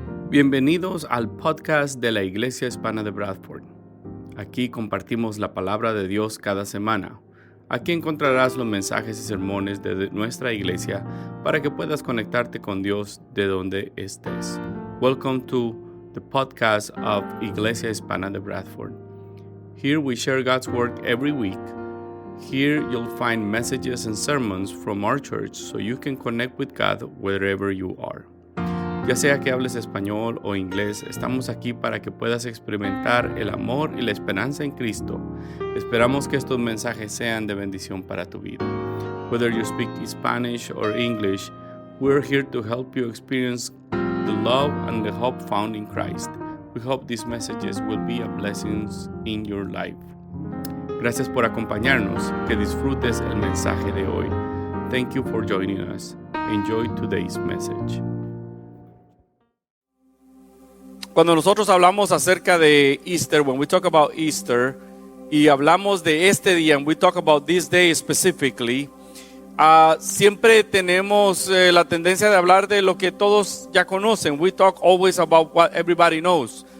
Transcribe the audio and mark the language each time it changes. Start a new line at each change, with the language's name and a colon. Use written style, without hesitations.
Spanish: Bienvenidos al podcast de la Iglesia Hispana de Bradford. Aquí compartimos la palabra de Dios cada semana. Aquí encontrarás los mensajes y sermones de nuestra iglesia para que puedas conectarte con Dios de donde estés.
English: Welcome to the podcast of Iglesia Hispana de Bradford. Here we share God's Word every week. Here you'll find messages and sermons from our church so you can connect with God wherever you are.
Spanish: Ya sea que hables español o inglés, estamos aquí para que puedas experimentar el amor y la esperanza en Cristo. Esperamos que estos mensajes sean de bendición para tu vida.
English: Whether you speak Spanish or English, we're here to help you experience the love and the hope found in Christ. We hope these messages will be a blessing in your life.
Spanish: Gracias por acompañarnos. Que disfrutes el mensaje de hoy.
English: Thank you for joining us. Enjoy today's message.
Spanish: Cuando nosotros hablamos acerca de Easter,
English: when we talk about Easter,
Spanish: y hablamos de este día,
English: and we talk about this day specifically,
Spanish: siempre tenemos la tendencia de hablar de lo que todos ya conocen.
English: We talk always about what everybody knows.